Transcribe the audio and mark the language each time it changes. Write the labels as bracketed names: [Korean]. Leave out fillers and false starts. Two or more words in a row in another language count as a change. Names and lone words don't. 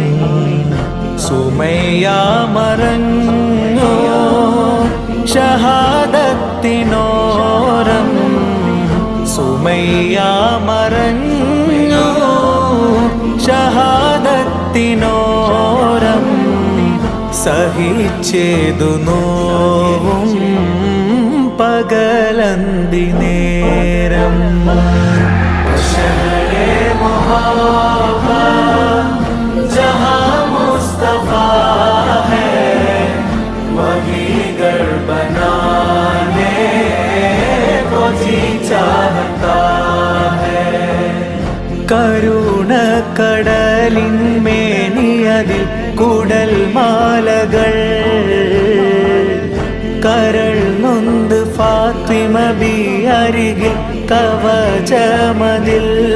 [Malayalam] സുമയ്യ മറഞ്ഞോ ഷഹാദത്തിനോരം, സുമയ്യ മറഞ്ഞോ ഷഹാദത്തിനോരം. സഹിച്ചേതു നോവും പകലന്തി നേരം. [Hindi] शहरे मोहब्बत ജहाँ मुस्तफा है, वही घर बनाने को जी चाहता है. [Malayalam] കരുണക്കടലിന്മേനിയതിൽ കുടൽ മാലകൾ, കരൾ നൊന്ത് ഫാത്തിമ ബി അരികിൽ കവചമതിൽ.